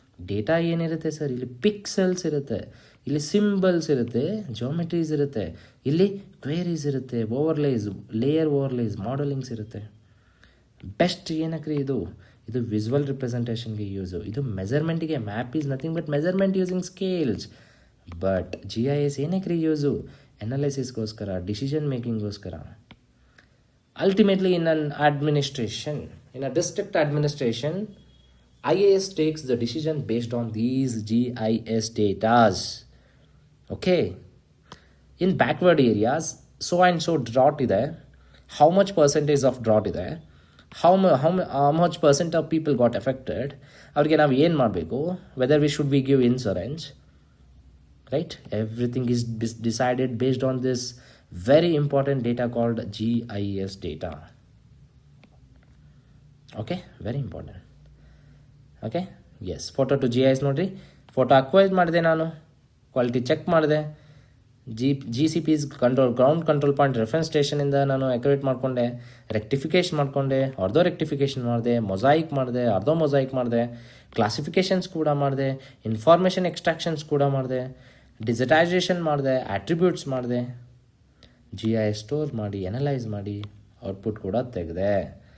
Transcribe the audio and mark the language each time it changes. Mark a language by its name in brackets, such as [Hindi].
[Kannada] Data ಏನಿರುತ್ತೆ sir, ಇಲ್ಲಿ pixels ಇರುತ್ತೆ, ಇಲ್ಲಿ ಸಿಂಬಲ್ಸ್ ಇರುತ್ತೆ, ಜಾಮೆಟ್ರೀಸ್ ಇರುತ್ತೆ, ಇಲ್ಲಿ ಕ್ವೇರೀಸ್ ಇರುತ್ತೆ, ಓವರ್ಲೇಸ್, ಲೇಯರ್ ಓವರ್ಲೇಸ್, ಮಾಡಲಿಂಗ್ಸ್ ಇರುತ್ತೆ. ಬೆಸ್ಟ್ ಏನಕ್ರಿ ಇದು ವಿಜುವಲ್ ರಿಪ್ರೆಸೆಂಟೇಷನ್ಗೆ ಯೂಸು, ಇದು ಮೆಜರ್ಮೆಂಟಿಗೆ. [English] Map is nothing but measurement using scales. [Kannada] But GIS ಏನಕ್ರಿ use, ಅನಾಲಿಸಿಸ್ಗೋಸ್ಕರ, decision ಮೇಕಿಂಗ್ಗೋಸ್ಕರ. [English] Ultimately in an administration, in a district administration, IAS takes the decision based on these GIS datas. Okay, in backward areas so and so drought [Kannada] ಇದೆ, [English] how much percentage of drought ಇದೆ, how much percent of people got affected, [Kannada] ಅವ್ರಿಗೆ ನಾವು ಏನು ಮಾಡಬೇಕು, [English] whether we give insurance, right? Everything is decided based on this very important data called GIS data. Okay, very important. [Kannada] Okay, S, photo to GIS ನೋಡಿರಿ. Photo acquire ಮಾಡಿದೆ, ನಾನು quality check ಮಾಡಿದೆ, GCP's ground control point reference ಸ್ಟೇಷನಿಂದ ನಾನು accurate ಮಾಡಿಕೊಂಡೆ, rectification ಮಾಡಿಕೊಂಡೆ, ಅರ್ಧೋ rectification ಮಾಡಿದೆ, mosaic ಮಾಡಿದೆ, ಅರ್ಧೋ mosaic ಮಾಡಿದೆ, ಕ್ಲಾಸಿಫಿಕೇಷನ್ಸ್ ಕೂಡ ಮಾಡಿದೆ, ಇನ್ಫಾರ್ಮೇಷನ್ ಎಕ್ಸ್ಟ್ರಾಕ್ಷನ್ಸ್ ಕೂಡ ಮಾಡಿದೆ, ಡಿಜಿಟೈಸೇಷನ್ ಮಾಡಿದೆ, ಆಟ್ರಿಬ್ಯೂಟ್ಸ್ ಮಾಡಿದೆ, GIS ಸ್ಟೋರ್ ಮಾಡಿ, ಅನಲೈಸ್ ಮಾಡಿ, ಔಟ್ಪುಟ್ ಕೂಡ ತೆಗೆದೆ.